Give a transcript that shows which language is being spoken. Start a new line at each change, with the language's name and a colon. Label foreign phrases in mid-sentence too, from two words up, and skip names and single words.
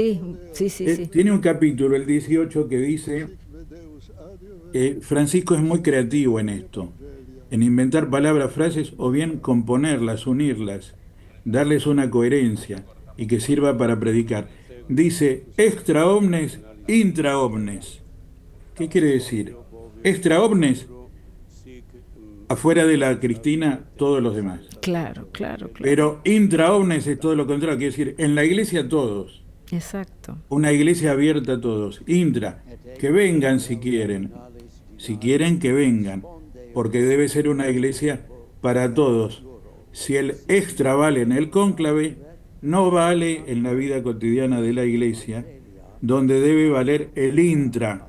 Spanish: sí. Sí, sí, sí. Tiene un capítulo, el 18, que dice, Francisco es muy creativo en esto, en inventar palabras, frases o bien componerlas, unirlas, darles una coherencia y que sirva para predicar. Dice,
Latin: extra omnes, intra omnes.
Spanish: ¿Qué quiere decir?
Latin: Extra omnes,
Spanish: afuera de la Cristina, todos los demás. Claro, claro, claro. Pero
Latin: intra omnes
Spanish: es todo lo contrario, quiere decir, en la iglesia todos. Exacto. Una iglesia abierta a todos. Intra, que vengan si quieren. Si quieren, que vengan. Porque debe ser una iglesia para todos. Si el extra vale en el cónclave, no vale en la vida cotidiana de la iglesia, donde debe valer el intra.